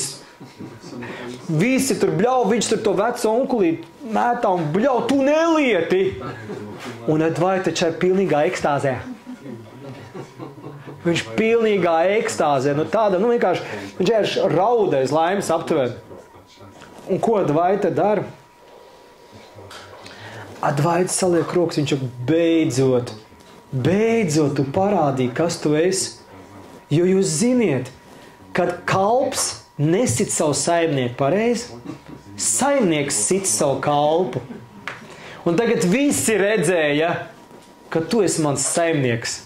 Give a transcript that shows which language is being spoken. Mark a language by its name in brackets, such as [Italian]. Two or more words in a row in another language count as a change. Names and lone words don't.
[Latvian] Visi tur bļauj, viņš tur to veco onkulīti mētā un bļauj, tu nelieti. Un Advaita taču ir pilnīgā ekstāzē. Viņš pilnīgā ekstāzē, tāda, vienkārši, viņš ir raudais laimes aptuveni. Un ko Advaita dara? Advaita saliek rokas, viņš ir beidzot tu parādīji, kas tu esi. Jo jūs ziniet, kad kalps nesit savu saimnieku pareizi, saimnieks sit savu kalpu. Un tagad visi redzēja, ka tu esi mans saimnieks.